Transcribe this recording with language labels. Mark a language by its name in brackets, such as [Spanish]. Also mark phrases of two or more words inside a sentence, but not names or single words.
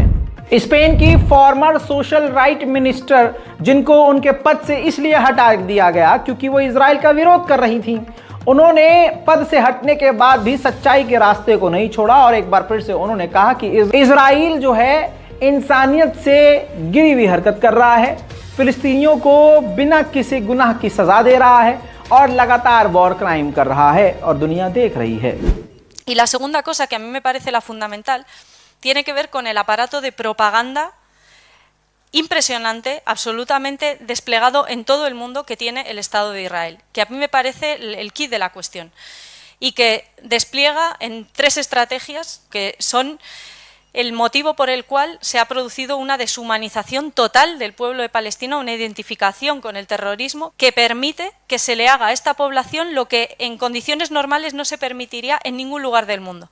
[Hindi] स्पेन की [English] former social right minister, [Hindi] जिनको उनके पद से इसलिए हटा दिया गया क्योंकि वो इजराइल का विरोध कर रही थी, उन्होंने पद से हटने के बाद भी सच्चाई के रास्ते को नहीं छोड़ा और एक बार फिर से उन्होंने कहा कि इजराइल जो है इंसानियत से गिरी हुई हरकत कर रहा है, फिलिस्तीनियों को बिना किसी गुनाह की सजा दे रहा है और लगातार [English] war crime [Hindi] कर रहा है और दुनिया देख रही है। [Spanish] Y la segunda cosa que a mí me parece la fundamental tiene que ver con el aparato de propaganda impresionante, absolutamente desplegado en todo el mundo que tiene el Estado de Israel, que a mí me parece el quid de la cuestión y que despliega en 3 estrategias que son el motivo por el cual se ha producido una deshumanización total del pueblo de Palestina, una identificación con el terrorismo que permite que se le haga a esta población lo que en condiciones normales no se permitiría en ningún lugar del mundo.